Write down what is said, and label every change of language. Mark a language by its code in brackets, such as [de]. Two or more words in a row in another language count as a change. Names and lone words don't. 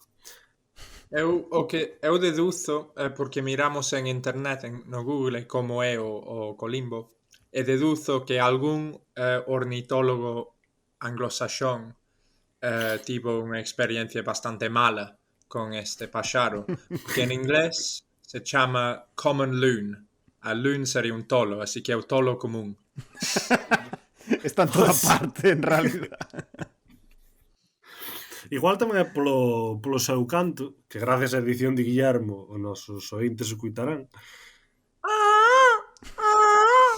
[gl] O que eu deduzo é porque miramos en internet, no Google, como é o colimbo, e deduzo que algún ornitólogo anglosaxón tivo unha experiencia bastante mala con este paxaro, que en inglés se chama [en] common loon. [gl] A loon sería un tolo, así que é o tolo común. Está en toda parte, en realidad. Igual tamén é polo seu canto, que gracias á edición de Guillermo os nosos ointes escuitarán.